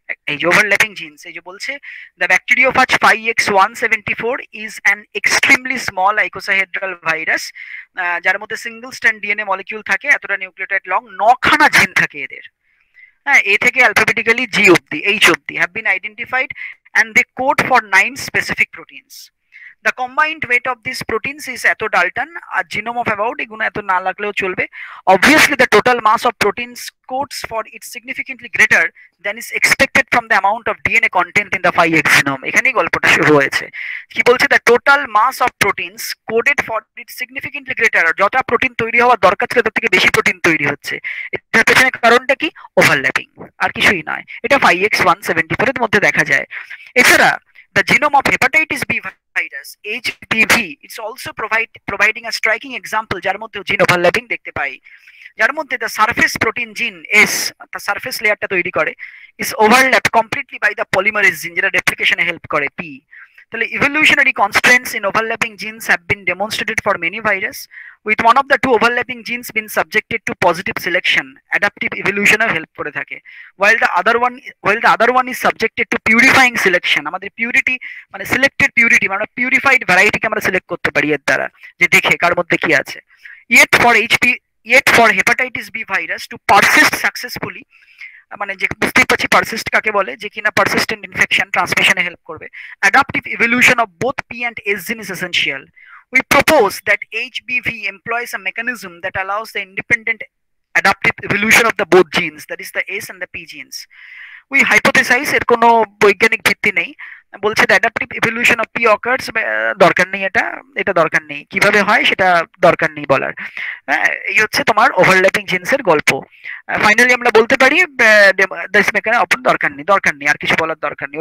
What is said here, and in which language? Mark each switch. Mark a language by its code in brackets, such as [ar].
[bn] এই যে overlapping jeans, এই যে বলছে [en] the bacteriophage 5x174 is an extremely small icosahedral virus, [bn] যার মধ্যে সিঙ্গেল স্ট্র্যান্ড ডিএনএ মলিকিউল থাকে, এতটা নিউক্লিওটাইড লং, 9খানা জিন থাকে এদের। হ্যাঁ, এ থেকে [en] Alphabetically G অব্দি, H অব্দি have been identified and they code for 9 specific proteins. The combined weight of these proteins is [bn] এত Dalton, আর [en] genome of about [bn] এগুলো এত না লাগলেও চলবে। [en] Obviously the total mass of proteins codes for it significantly greater than is expected from the amount of DNA content in the 5x genome. [bn] এখানেই গল্পটা শুরু হয়েছে। কি বলছে, [en] the total mass of proteins coded for it significantly greater, [bn] যতটা protein তৈরি হওয়ার দরকার ছিল তার থেকে বেশি প্রোটিন তৈরি হচ্ছে। এটার পেছনে কারণটা কি, ওভারল্যাপিং, আর কিছুই নয়। এটা 5x174 এর মধ্যে দেখা যায়। [en] এছাড়া the genome of hepatitis B virus HBV it's also providing a striking example, [bn] যার মধ্যে জিন ওভারল্যাপিং দেখতে পাই, যার মধ্যে the [en] surface protein gene S, the surface [bn] লেয়ারটা তৈরি করে, [en] is overlapped completely by the polymerase gene, [bn] যেটা রেপ্লিকেশনে হেল্প করে P। [en] তাহলে evolutionary constraints in overlapping genes have been demonstrated for many virus, with one of the two overlapping genes being subjected to positive selection, adaptive evolution help করে থাকে, while the other one is subjected to purifying selection, [bn] আমাদের purity মানে selected purity মানে purified variety কে আমরা select করতে পারি এর দ্বারা, যে দেখে কার মধ্যে কি আছে। [en] Yet for hepatitis B virus to persist successfully, [bn] মানে যে বুঝতেই পারছি পারসিস্ট কাকে বলে, যে কিনা পারসিস্টেন্ট ইনফেকশন ট্রান্সমিশনে হেল্প করবে। [en] Adaptive evolution of both P and S gene is essential. We propose that HBV employs a mechanism that allows the independent adaptive evolution of the both genes, that is the S and the P genes. We hypothesize, [bn] এর কোনো বৈজ্ঞানিক ভিত্তি নেই, বলছে [en] adaptive evolution of P occurs, [bn] দরকার নেই, এটা দরকার নেই, কিভাবে হয় সেটা দরকার নেই বলার। হ্যাঁ, এই হচ্ছে তোমার ওভারল্যাপিং জিন্সের গল্প। ফাইনালি আমরা বলতে পারি [en] this mechanism upon [bn] দরকার নেই, আর কিছু বলার দরকার নেই।